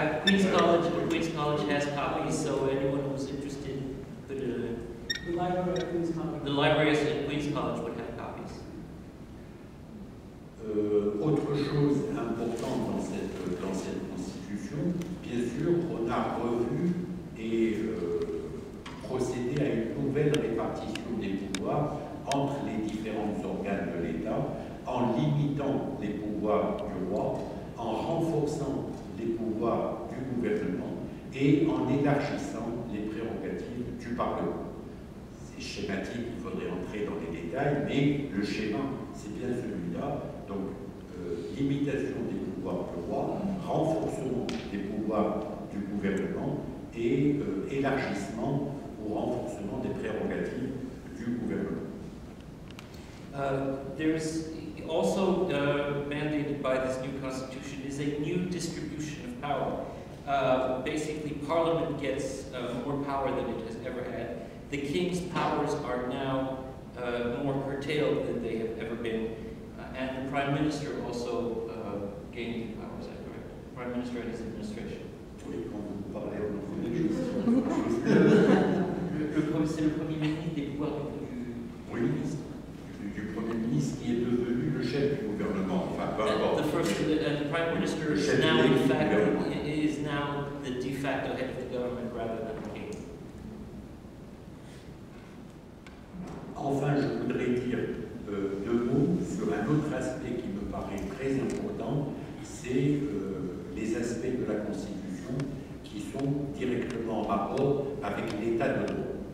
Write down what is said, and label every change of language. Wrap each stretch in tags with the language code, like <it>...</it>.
<en>Queen's College has copies, so anyone who's interested could. The library at Queen's College. The libraries at Queen's College would have copies.</en> <fr>Autre chose importante dans cette constitution, bien sûr, on a revu et procédé à une nouvelle répartition des pouvoirs entre les différents organes de l'État, en limitant les pouvoirs du roi, en renforçant les pouvoirs du gouvernement et en élargissant les prérogatives du Parlement. C'est schématique, il faudrait entrer dans les détails, mais le schéma, c'est bien celui-là. Donc, limitation des pouvoirs du roi, renforcement des pouvoirs du gouvernement et élargissement ou renforcement des prérogatives du gouvernement.</fr> <en>There's also mandated by this new constitution is a new distribution of power. Basically, Parliament gets more power than it has ever had. The King's powers are now more curtailed than they have ever been. And the Prime Minister also gained new powers, is that correct? Prime Minister and his administration.</en> <fr>Oui, quand vous parlez au nom de C'est le Premier ministre des pouvoirs du ministre. Du Premier ministre qui est devenu le chef du gouvernement. Enfin, peu importe.</fr> <en>The Prime Minister is now, in fact, is now the de facto head of the government rather than the King.</en> <fr>Enfin, je voudrais dire deux mots sur un autre aspect qui me paraît très important, c'est les aspects de la Constitution qui sont directement en rapport avec l'état de droit.</fr>